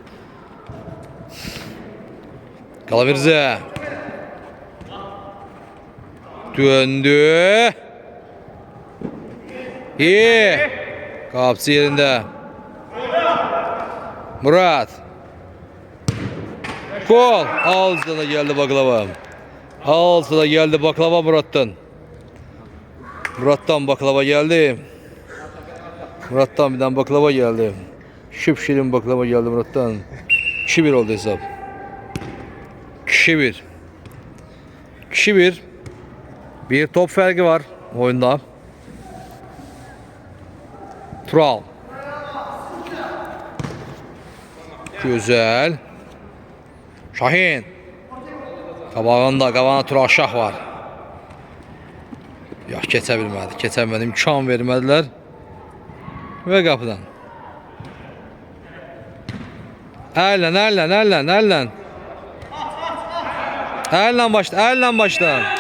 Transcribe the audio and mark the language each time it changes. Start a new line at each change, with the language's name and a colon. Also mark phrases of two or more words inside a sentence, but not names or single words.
Turkish: Qalavirzə. Döndü. İyi. Qapçı yerində. Murad. Gol. Altına geldi baklava. Altına geldi baklava Murat'tan. Murat'tan baklava geldi. Murat'tan bir tane baklava geldi. Şıpşirin baklava geldi Murat'tan. 2-1 oldu hesap. 2-1. 2-1. Bir top farkı var oyunda. Tural. Güzel. Şahin.
Azerbaijani: Qabağına Turalşax var. Yox, keçə bilmədi. Keçə bilmədi. İmkan vermədilər. Və qapıdan. Əllə. Əllə başla.